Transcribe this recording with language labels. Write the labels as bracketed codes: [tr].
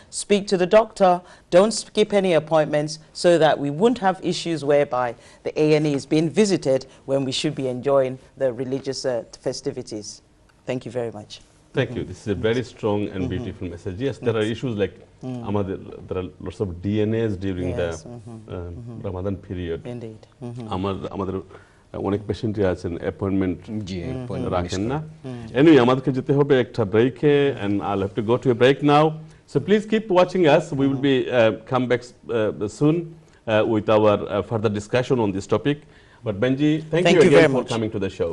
[en] Speak to the doctor. Don't skip any appointments so that we won't have issues whereby the A&E is being visited when we should be enjoying the religious festivities. Thank you very much. Thank you. This is a very strong and beautiful message. Yes, there are issues like there are lots of DNAs during the Ramadan period. Indeed. [bn] আমাদের অনেক পেশেন্টই আছেন appointment রাখেন না। [en] Anyway, [bn] আমাদেরকে যেতে হবে একটা ব্রেকে, [en] and I'll have to go to a break now. So please keep watching us. We will be come back soon with our further discussion on this topic. But Benji, thank you again for coming to the show.